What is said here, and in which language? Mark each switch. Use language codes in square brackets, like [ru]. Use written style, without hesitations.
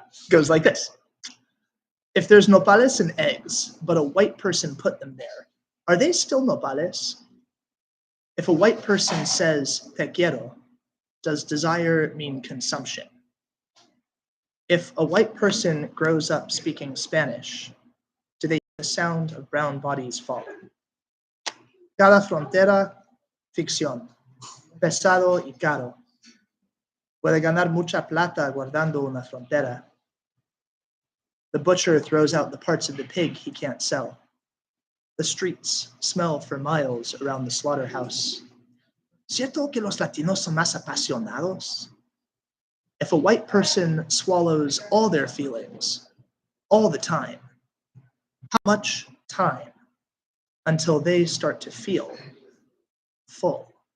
[en] Goes like this. If there's nopales and eggs, but a white person put them there, are they still nopales? If a white person says [es] te quiero, [en] does desire mean consumption? If a white person grows up speaking Spanish, do they hear the sound of brown bodies falling? [es] Cada frontera, ficción, pesado y caro. Puede ganar mucha plata guardando una frontera. [en] The butcher throws out the parts of the pig he can't sell. The streets smell for miles around the slaughterhouse. [es] ¿Cierto que los latinos son más apasionados? [en] If a white person swallows all their feelings, all the time, how much time until they start to feel full?